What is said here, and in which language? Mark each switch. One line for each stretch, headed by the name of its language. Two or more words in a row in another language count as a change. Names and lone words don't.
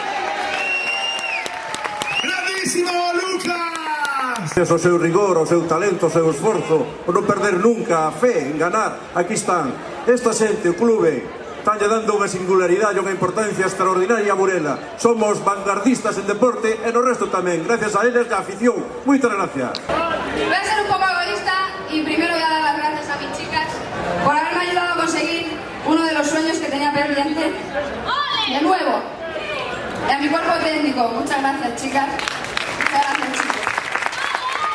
Galician: Grandísimo, Lucas! O seu rigor, o seu talento, o seu esforzo, o non perder nunca a fe en ganar, aquí están. Esta xente, o clube, estánlle dando unha singularidade, unha importancia extraordinaria a Burela. Somos vanguardistas en deporte e no resto tamén, gracias a eles e a afición. Moitas gracias.
Spanish: Voy a ser un poco egoísta y primero voy a dar las gracias a mis chicas por haberme ayudado a conseguir uno de los sueños que tenía pendiente de nuevo. Y a mi cuerpo técnico, muchas gracias chicas, muchas gracias chicos.